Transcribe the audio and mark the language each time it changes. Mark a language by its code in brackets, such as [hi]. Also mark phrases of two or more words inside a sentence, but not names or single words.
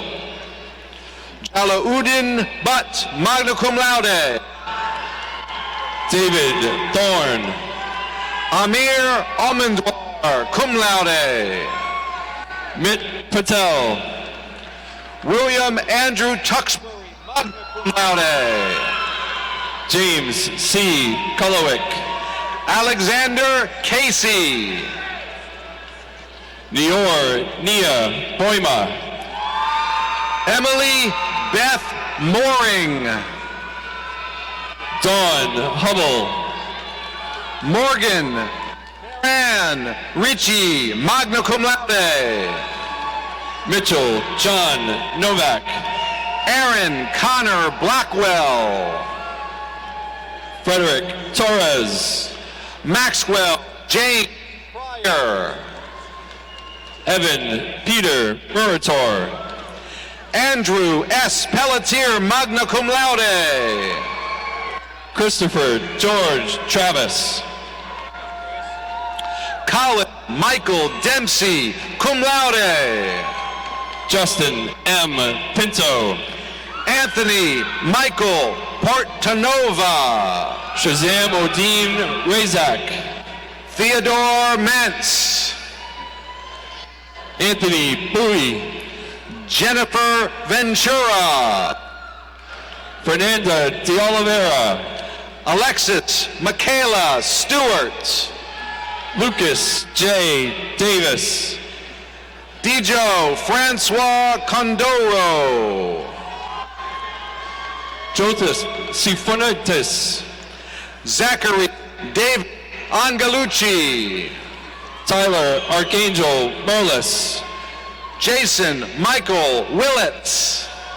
[en] Jalaudin Butt, [la] magna cum laude. [en] David Thorne. Amir Almondwar, [la] cum laude. [en] Mit Patel. William Andrew Tuxbury, [la] magna cum laude. [en] James C. Kulowick. Alexander Casey. Nior Nia Boima. Emily Beth Mooring. Dawn Hubble. Morgan Ann Ritchie, [la] magna cum laude. [en] Mitchell John Novak. Aaron Connor Blackwell. Frederick Torres. Maxwell James Pryor. Evan Peter Murator. Andrew S. [la] Pelletier, magna cum laude. [en] Christopher George Travis. Colin Michael Dempsey, [la] cum laude. [en] Justin M. Pinto. Anthony Michael Portanova. Shazam Odin Razak. Theodore Mentz. Anthony Bowie. Jennifer Ventura. Fernanda De Oliveira. Alexis Michaela Stewart. Lucas J. Davis. Dijo Francois Condoro. Jotas Sifonatis. Zachary David Angelucci. Tyler Archangel Merlis. Jason Michael Willits.